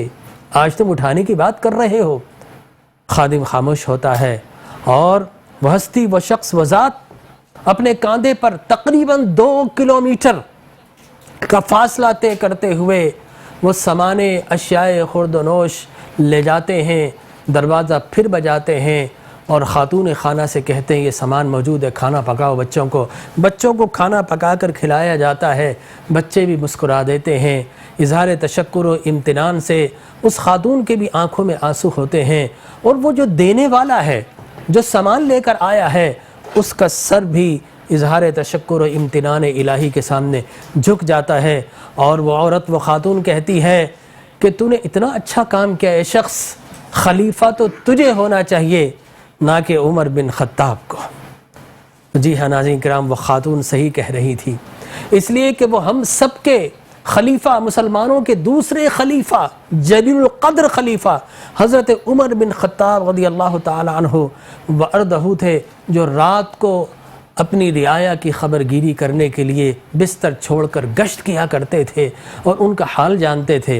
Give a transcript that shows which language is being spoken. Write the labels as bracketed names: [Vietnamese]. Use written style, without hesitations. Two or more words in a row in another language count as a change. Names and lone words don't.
[Urdu] آج تم اٹھانے کی بات کر رہے ہو۔ خادم خاموش ہوتا ہے، اور وہ ہستی، وہ شخص، وہ ذات اپنے کاندھے پر تقریباً 2 کلومیٹر کا فاصلہ طے کرتے ہوئے وہ سامانے اشیاء خرد و نوش لے جاتے ہیں، دروازہ پھر بجاتے ہیں اور خاتون خانہ سے کہتے ہیں یہ سامان موجود ہے، کھانا پکاؤ بچوں کو کھانا پکا کر کھلایا جاتا ہے۔ بچے بھی مسکرا دیتے ہیں، اظہار تشکر و امتنان سے اس خاتون کے بھی آنکھوں میں آنسو ہوتے ہیں، اور وہ جو دینے والا ہے، جو سامان لے کر آیا ہے، اس کا سر بھی اظہار تشکر و امتنان الہی کے سامنے جھک جاتا ہے، اور وہ عورت، وہ خاتون کہتی ہے کہ تو نے اتنا اچھا کام کیا، اے شخص، خلیفہ تو تجھے ہونا چاہیے نہ کہ عمر بن خطاب کو۔ جی ہاں ناظرین کرام، وہ خاتون صحیح کہہ رہی تھی، اس لیے کہ وہ ہم سب کے خلیفہ، مسلمانوں کے دوسرے خلیفہ، جلیل القدر خلیفہ حضرت عمر بن خطاب [Arabic] رضی اللہ تعالی عنہ وارضہ [Urdu] تھے، جو رات کو اپنی رعایا کی خبر گیری کرنے کے لیے بستر چھوڑ کر گشت کیا کرتے تھے اور ان کا حال جانتے تھے۔